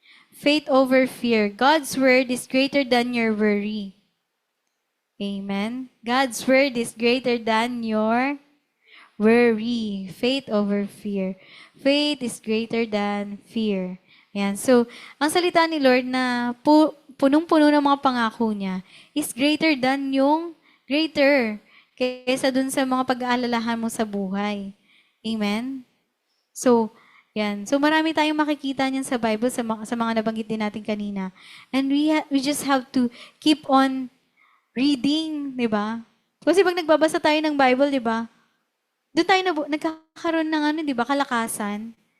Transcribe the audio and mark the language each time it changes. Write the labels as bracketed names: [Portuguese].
[English] Faith over fear. God's word is greater than your worry. Amen. God's word is greater than your worry. Faith over fear. Faith is greater than fear. [Filipino] Ayan. So, ang salita ni Lord na punong-puno ng mga pangako niya [English] is greater than [Filipino] yung greater kaysa dun sa mga pag-aalalahan mo sa buhay. Amen? So, yan. So, marami tayong makikita niyan sa Bible, sa mga nabanggit din natin kanina. [English] And we just have to keep on reading, [Filipino] di ba? Kasi pag nagbabasa tayo ng Bible, di ba? Doon tayo nagkakaroon ng di ba, kalakasan.